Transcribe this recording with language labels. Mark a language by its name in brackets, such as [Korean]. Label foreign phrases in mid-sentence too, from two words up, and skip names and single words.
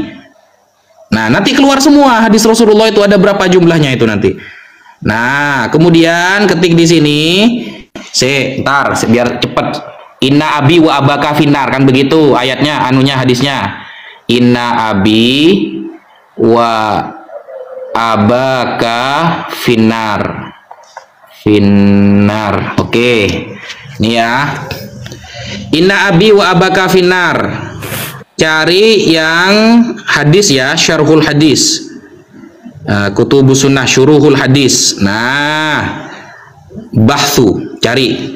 [Indonesian] Nah, nanti keluar semua hadis Rasulullah itu ada berapa jumlahnya itu nanti. Nah, kemudian ketik di sini. Ntar biar cepet. [Arabic] إن أبي وأباك في النار, kan begitu ayatnya, anunya hadisnya. إن أبي وأباك في النار. في النار. [Indonesian] Oke. Ini ya. [Arabic] إن أبي وأباك في النار. [Indonesian] Cari yang hadis ya, [Arabic] شرح الحديث. كتب السنة شروح الحديث. [Indonesian] Nah, bahthu, cari.